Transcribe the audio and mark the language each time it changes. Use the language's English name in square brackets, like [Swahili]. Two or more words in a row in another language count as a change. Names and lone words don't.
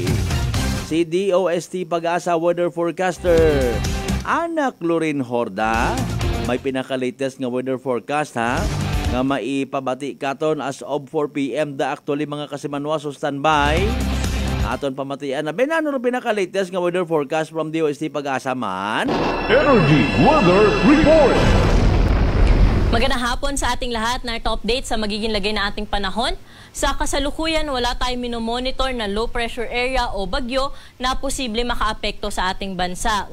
[Aklanon] Si DOST Pag-asa weather forecaster Anak Lorin Horda may pinaka-latest nga weather forecast, ha? Nga maipabati katon [English] as of 4 p.m. [Aklanon] da actually mga kasimanwa so standby. Aton pamatian na benano ro pinaka-latest nga weather forecast from DOST Pag-asa man. [English] Energy Weather Report. [Filipino] Magandang hapon sa ating lahat. Narito update sa magiging lagay na ating panahon. Sa kasalukuyan, wala tayong minomonitor na low pressure area o bagyo na posible makaapekto sa ating bansa.